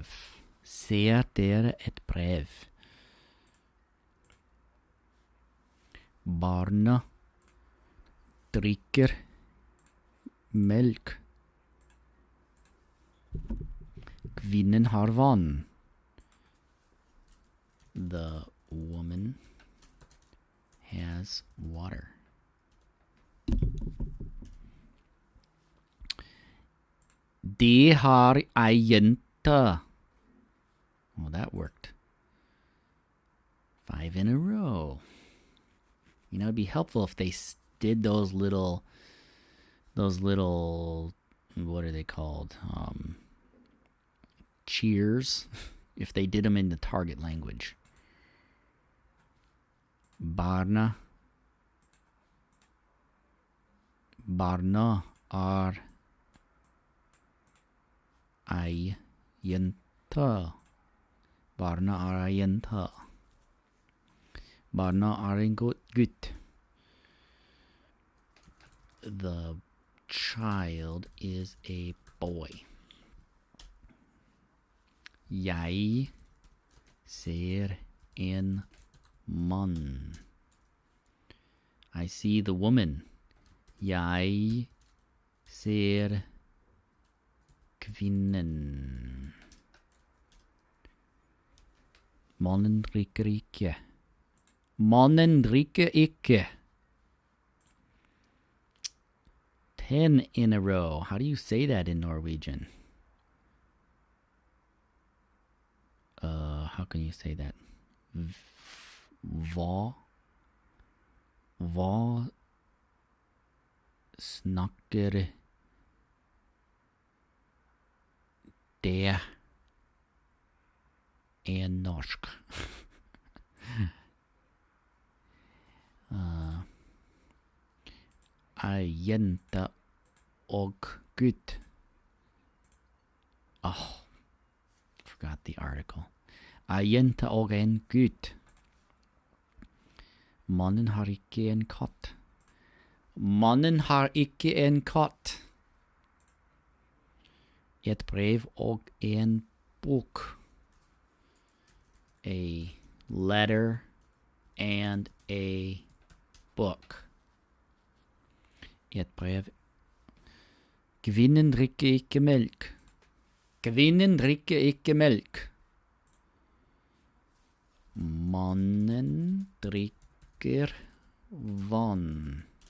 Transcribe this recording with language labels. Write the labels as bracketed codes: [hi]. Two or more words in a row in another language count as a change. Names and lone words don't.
[no] Ser dere et brev? Barna drikker melk. Kvinnen har vann. [en] The woman has water. [no] De har ei jente. [en] Well, that worked. 5 in a row. It'd be helpful if they did those little, what are they called? Cheers. If they did them in the target language. [no] Barna er ei jente. Barna er ei jente. Barna er en gutt. [en] The child is a boy. [no] Jeg ser en mann. [en] I see the woman. [no] Jeg ser kvinnen. Mannen drikker ikke. Mannen drikker ikke. [en] 10 in a row. How do you say that in Norwegian? How can you say that? [no] Hva snakker det en norsk. Ei jente og gutt. [en] Oh, forgot the article. [no] Ei jente og en gutt. Mannen har ikke en katt. Mannen har ikke en katt. Et brev og en bok. [en] A letter and a book. [no] Et brev. Kvinnen drikker ikke melk. Kvinnen drikker ikke melk. Mannen drikker vann.